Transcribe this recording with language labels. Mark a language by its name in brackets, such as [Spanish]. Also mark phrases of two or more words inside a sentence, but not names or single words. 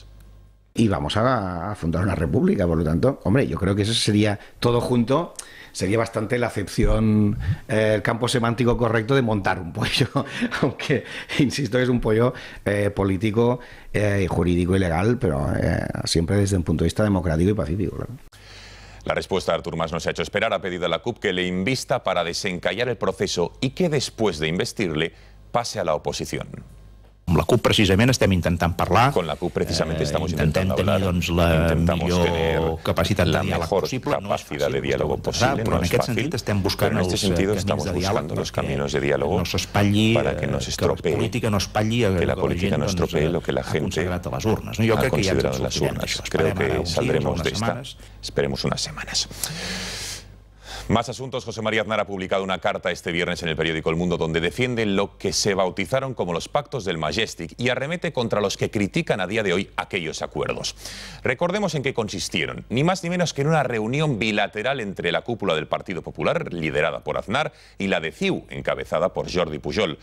[Spanish] Y vamos a fundar una república, por lo tanto, hombre, yo creo que eso sería todo junto, sería bastante la acepción, el campo semántico correcto de montar un pollo, aunque insisto que es un pollo político, jurídico y legal, pero siempre desde un punto de vista democrático y pacífico, claro. La respuesta de Artur Mas no se ha hecho esperar. Ha pedido a la CUP que le invista para desencallar el proceso y que después de investirle pase a la oposición. [Catalan] Amb la CUP precisament estem intentant parlar. [Spanish] Con la CUP precisamente estamos intentando [Catalan] tenir [Spanish] hablar. [Catalan] doncs, la [Spanish] Intentamos tener [Catalan] millor capacitat de [Spanish] la [Catalan] diàleg [Spanish] mejor [Catalan] possible. [Spanish] capacidad de diálogo posible. [Catalan] Però [Spanish] No [Catalan] en [Spanish] es [Catalan] aquest [Spanish] fácil, [Catalan] sentit estem buscant [Spanish] pero en este [Catalan] els [Spanish] sentido [Catalan] camins [Spanish] estamos [Catalan] de diàleg [Spanish] buscando los [Catalan] perquè [Spanish] caminos de diálogo [Catalan] no s'espatlli, [Spanish] para que no se estropee, [Catalan] que la política no espatlli [Spanish] que la política no estropee lo que la gente [Catalan] a les urnes. No? Jo [Spanish] ha [Catalan] crec que ja ens [Spanish] considerado [Catalan] en [Spanish] en las [Catalan] sortirem [Spanish] urnas. [Catalan] d'això. [Spanish] Creo [Catalan] Esperem ara [Spanish] que [Catalan] uns [Spanish] saldremos [Catalan] dies, [Spanish] de [Catalan] unes [Spanish] esta. [Catalan] setmanes. [Spanish] Esperemos unas semanas. Más asuntos. José María Aznar ha publicado una carta este viernes en el periódico El Mundo donde defiende lo que se bautizaron como los pactos del Majestic y arremete contra los que critican a día de hoy aquellos acuerdos. Recordemos en qué consistieron, ni más ni menos que en una reunión bilateral entre la cúpula del Partido Popular, liderada por Aznar, y la de CiU, encabezada por Jordi Pujol.